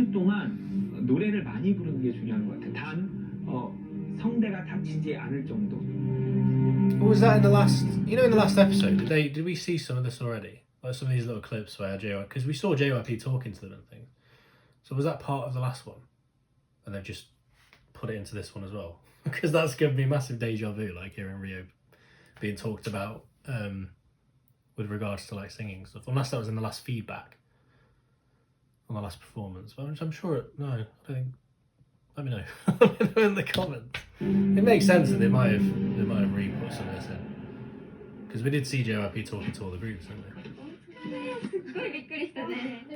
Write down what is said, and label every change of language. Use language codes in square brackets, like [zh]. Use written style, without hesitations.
[ko] 2주 동안 노래를 많이 부르는 게 중요한 것 같아. 단 성대가 다치지 않을 정도. [en] What was that in the last? You know, in the last episode, did we see some of this already? Like some of these little clips where because we saw JYP talking to them and things. So was that part of the last one? And they've just put it into this one as well? Because that's going to be a massive deja vu, like hearing Rio being talked about with regards to like singing stuff. Unless that was in the last feedback on the last performance. But I'm sure no, I don't think. Let me know. Let me know in the comments. It makes sense that they might have re-put some of this in. Because we did see JYP talking to all the groups, didn't we? [ja] すっごいびっくりしたね。